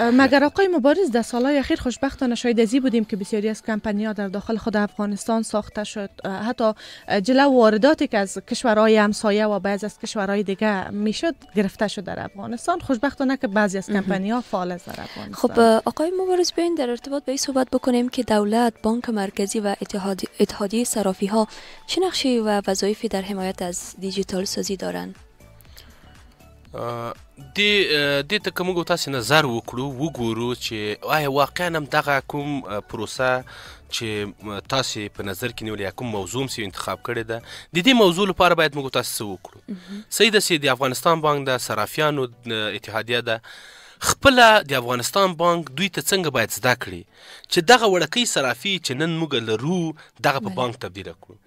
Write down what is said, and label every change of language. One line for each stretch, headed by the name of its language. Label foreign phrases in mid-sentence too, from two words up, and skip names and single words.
Persian: مگر آقای مبارز در سالهای اخیر خوشبختانه شاید ازی بودیم که بسیاری از کمپانی‌ها در داخل خود افغانستان ساخته شد، حتی جلو وارداتی که از کشورهای همسایه و بعضی از کشورهای دیگه میشد گرفته شد در افغانستان. خوشبختانه که بعضی از کمپانی‌ها فعال است در افغانستان. خب آقای مبارز بیاین در ارتباط به این صحبت بکنیم که دولت، بانک مرکزی و اتحادیه صرافی‌ها چه نقشی و وظایفی در حمایت از دیجیتال سازی دارند؟
Pashto: دې ته که موږ تاسې نظر وکړو وګورو چې آیا واقعا هم دغه کوم پروسه چې تاسې په نظر کې نیولې یا کوم موضوع مو انتخاب کړې ده د دې موضوع لپاره باید موږ تاسې څه وکړو. صحیح ده چې د افغانستان بانک د صرافیانو اتحادیه ده خپله د افغانستان بانک دوی ته څنګه باید زده کړي چې دغه وړکۍ صرافي چې نن موږ لرو دغه په بانک تبدیله کړو.